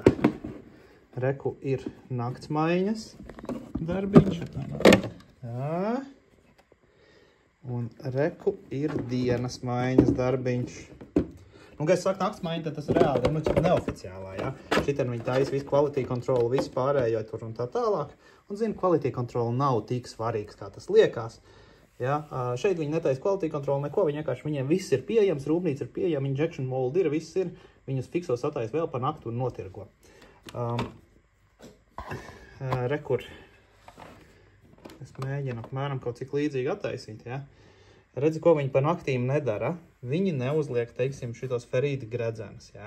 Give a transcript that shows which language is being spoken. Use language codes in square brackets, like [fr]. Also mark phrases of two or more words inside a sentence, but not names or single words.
[lv] Reku ir nakts maiņas darbiņš. Jā. Un reku ir dienas maiņas darbiņš. Un, kad es saku nakts maiņa, tad tas reāli ir neoficiālā, ja? Šitien viņi taisa visu [en] quality control, [lv] visu pārējo tur un tā tālāk. Un zinu, [en] quality control [lv] nav tik svarīgs, kā tas liekas. Ja? Šeit viņi netaisa [en] quality control [lv] neko, viņiem viss ir pieejams, rūpnīca ir pieejama, [en] injection mold [lv] ir, viss ir. Viņus fikso sataisa vēl pa naktu un notirgo. Rekur. Es mēģinu apmēram kaut cik līdzīgi attaisīt, ja? Redzi, ko viņi pa naktīm nedara. Viņi neuzliek, teiksim, šitos ferīti gredzenes, ja?